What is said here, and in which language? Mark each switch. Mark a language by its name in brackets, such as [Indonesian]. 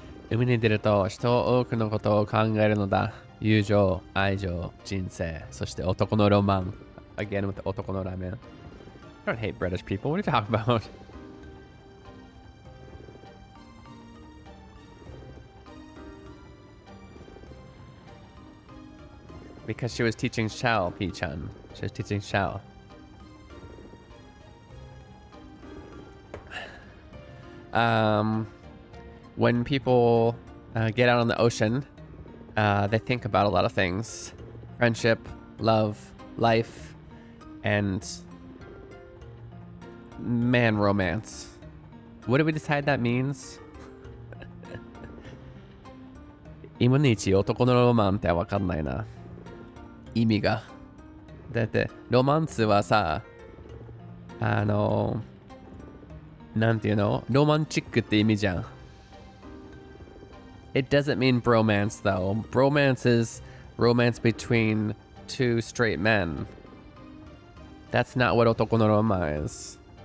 [Japanese] 海に出ると人は多くのことを考えるのだ。友情、愛情、人生、そして男のロマン。 [English] Again with [Japanese] 男のラーメン。 [English] I don't hate British people. What are you talking about? Because she was teaching Xiao, Pi-chan. She was teaching Xiao. When people get out on the ocean, they think about a lot of things. Friendship, love, life, and man romance. What do we decide that means? [Japanese] 今の一男のロマンってわかんないな。意味が。だって、ロマンスはさ、なんていうの？ロマンチックって意味じゃん。 [English] It doesn't mean bromance though. Bromance is romance between two straight men. That's not what 男のロマン is.